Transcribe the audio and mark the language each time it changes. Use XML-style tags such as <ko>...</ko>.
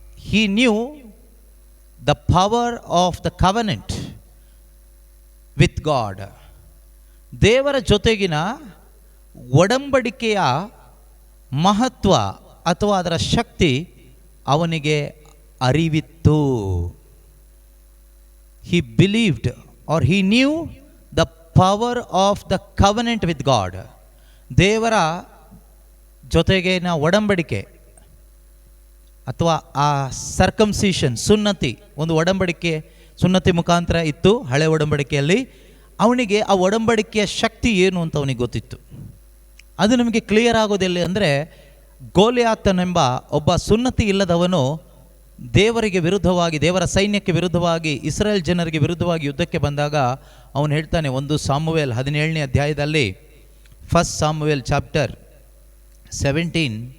<en>he knew the power of the covenant with God.</en> <kn>ದೇವರ ಜೊತೆಗಿನ ಒಡಂಬಡಿಕೆಯ ಮಹತ್ವ ಅಥವಾ ಅದರ ಶಕ್ತಿ ಅವನಿಗೆ ಅರಿವಿತ್ತು.</kn> <en>He believed or he knew the power of the covenant with God.</en> <kn>ದೇವರ ಜೊತೆಗಿನ ಒಡಂಬಡಿಕೆ ಅಥವಾ ಆ ಸರ್ಕಮ್ಸಿಷನ್, ಸುನ್ನತಿ, ಒಂದು ಒಡಂಬಡಿಕೆ ಸುನ್ನತಿ ಮುಖಾಂತರ ಇತ್ತು ಹಳೆ ಒಡಂಬಡಿಕೆಯಲ್ಲಿ. ಅವನಿಗೆ ಆ ಒಡಂಬಡಿಕೆಯ ಶಕ್ತಿ ಏನು ಅಂತ ಅವನಿಗೆ ಗೊತ್ತಿತ್ತು. ಅದು ನಮಗೆ ಕ್ಲಿಯರ್ ಆಗೋದಿಲ್ಲ ಅಂದರೆ, ಗೋಲಿಯಾತನೆಂಬ ಒಬ್ಬ ಸುನ್ನತಿ ಇಲ್ಲದವನು ದೇವರಿಗೆ ವಿರುದ್ಧವಾಗಿ, ದೇವರ ಸೈನ್ಯಕ್ಕೆ ವಿರುದ್ಧವಾಗಿ, ಇಸ್ರೇಲ್ ಜನರಿಗೆ ವಿರುದ್ಧವಾಗಿ ಯುದ್ಧಕ್ಕೆ ಬಂದಾಗ ಅವನು ಹೇಳ್ತಾನೆ, 1 ಸಾಮುವೇಲ್ 17ನೇ ಅಧ್ಯಾಯದಲ್ಲಿ, 1 ಸಾಮುವೇಲ್ ಚಾಪ್ಟರ್ 17</kn>